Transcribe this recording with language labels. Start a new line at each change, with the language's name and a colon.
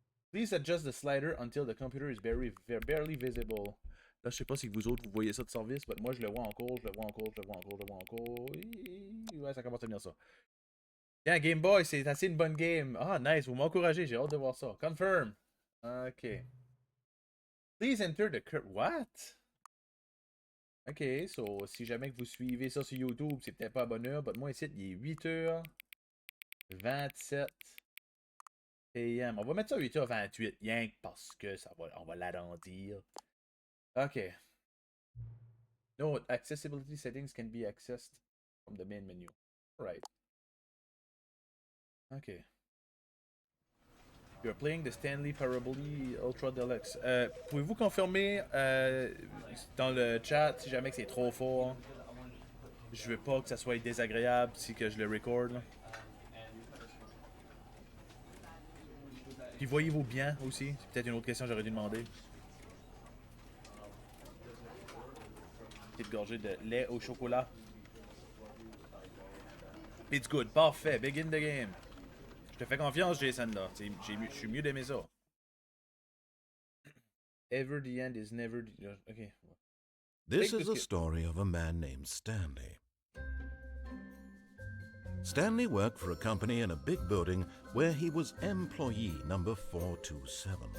English: Please adjust the slider until the computer is barely visible.
French: Là, je sais pas si vous autres vous voyez ça de service, mais moi je le vois encore, je le vois encore, je le vois encore, je le vois encore. Ouais, ça commence à venir ça. Tiens, Game Boy, c'est assez une bonne game. Ah, nice, vous m'encouragez, j'ai hâte de voir ça.
English: Confirm.
French: Ok.
English: Please enter the What?
French: Ok, so si jamais que vous suivez ça sur YouTube, c'est peut-être pas à bonne heure, mais moi ici, il est 8h27 PM. On va mettre ça à 8h28, rien que parce que on va l'agrandir.
English: Ok. No, accessibility settings can be accessed from the main menu. Right. Ok. You're playing the Stanley Parably Ultra Deluxe.
French: Pouvez-vous confirmer dans le chat si jamais que c'est trop fort? Je veux pas que ça soit désagréable si que je le record. Là. Puis voyez-vous bien aussi? C'est peut-être une autre question que j'aurais dû demander. Petite gorgée de lait au chocolat.
English: It's good.
French: Parfait.
English: Begin the game.
French: Je te fais confiance, Jason, là. Je suis mieux d'aimer ça.
English: Ever the end is never the... Ok. This Take is a the... story of a man named Stanley. Stanley worked for a company in a big building where he was employee number 427.